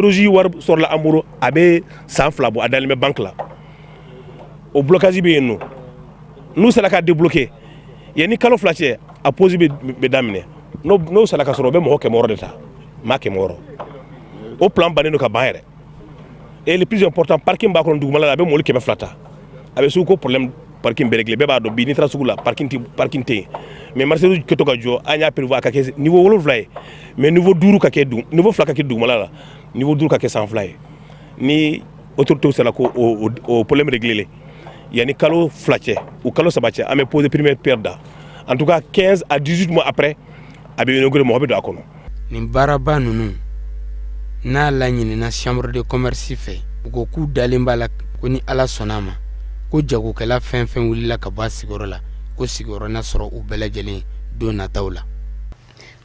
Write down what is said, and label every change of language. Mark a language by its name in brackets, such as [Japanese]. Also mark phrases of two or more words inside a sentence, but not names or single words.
[Bambara] rouge wari sɔrɔla an bolo a bɛ san 2 bɔ a dalen bɛ banque la o blocage bɛ yen nɔ n'u sera ka débloquer yanni kalo 2 cɛ a pose bɛ daminɛ n'o sera ka sɔrɔ o bɛ mɔgɔ 100 de ta maa 100 o plan bannen don ka ban yɛrɛ [French] et le plus important parking [Bambara] b'a kɔnɔ dugumala la a bɛ mɔbili 200 ta a bɛ sugu ko [French] problème parking [Bambara] bɛ régler bɛɛ b'a dɔn bi n'i taara sugu la parking tɛ yen [French] mais marché rouge [Bambara] kɛtɔ ka jɔ an y'a prévoir a ka kɛ niveau 7 ye mais niveau 5 ka kɛ niveau 2 ka kɛ dugumala la niveau 5 ka kɛ sanfɛla ye ni autorité sera ko o problème régler yanni kalo 2 cɛ ou kalo 3 cɛ an bɛ poser [French] première pierre [Bambara] da [French] en tout cas 15 à 18 mois après [Bambara] a bɛ inauguré mɔgɔ bɛ don a kɔnɔ. Nin baaraba ninnu n'a laɲinina [French] chambre de commerce [Bambara] fɛ u ko k'u dalen b'a la ko ni ala sɔnna a ma ko jagokɛla fɛn fɛn wulila ka bɔ a sigiyɔrɔ la ko sigiyɔrɔ na sɔrɔ u bɛɛ lajɛlen don nataw la.